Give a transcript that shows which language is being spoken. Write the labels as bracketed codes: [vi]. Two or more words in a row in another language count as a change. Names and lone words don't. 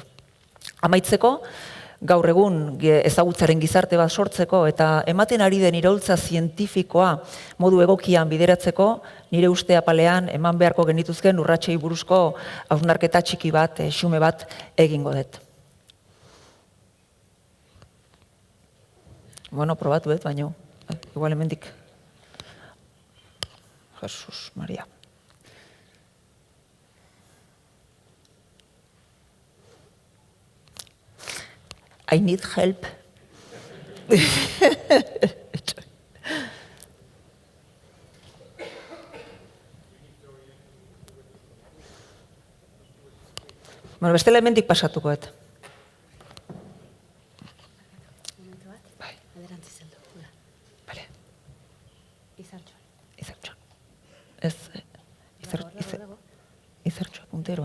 [eu] Amaitzeko, gaur egun ezagutzaren gizarte bat sortzeko eta ematen ari den iraultza zientifikoa modu egokian bideratzeko, nire uste apalean eman beharko genituzken urratsei buruzko hausnarketa txiki bat, xume bat egingo dut. Bueno, probatu dut, baino, igual hemendik. [en] Jesus Maria. I need help. [eu] Bueno, bestela hemendik pasatuko dut. Izertxoa punteroa.